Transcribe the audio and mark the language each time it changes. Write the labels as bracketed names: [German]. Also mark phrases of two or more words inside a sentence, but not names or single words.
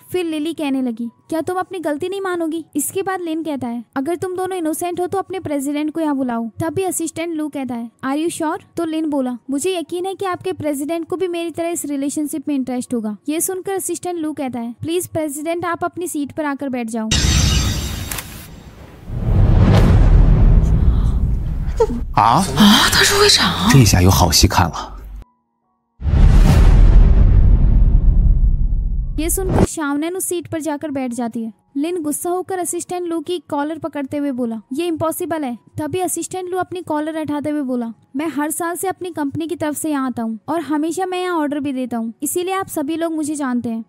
[Hindi] फिर लिली कहने लगी, क्या तुम अपनी गलती नहीं मानोगी? इसके बाद लिन कहता है, अगर तुम दोनों इनोसेंट हो तो अपने प्रेसिडेंट को यहाँ बुलाओ। तभी असिस्टेंट लू कहता है, [English] are you sure? [Hindi] तो लिन बोला, मुझे यकीन है कि आपके प्रेसिडेंट को भी मेरी तरह इस रिलेशनशिप में इंटरेस्ट होगा। ये सुनकर असिस्टेंट लू कहता है, [English] please president [Hindi] आप अपनी सीट पर आकर बैठ जाओ। 啊！ [Chinese] 他是会长，这下有好戏看了。 [Hindi] ये सुनकर शाओनैन उस सीट पर जाकर बैठ जाती है। लिन गुस्सा होकर असिस्टेंट लू की कॉलर पकड़ते हुए बोला, ये इम्पॉसिबल है। तभी असिस्टेंट लू अपनी कॉलर हटाते हुए बोला, मैं हर साल से अपनी कंपनी की तरफ से यहाँ आता हूँ और हमेशा मैं यहाँ ऑर्डर भी देता हूँ, इसीलिए आप सभी लोग मुझे जानते हैं।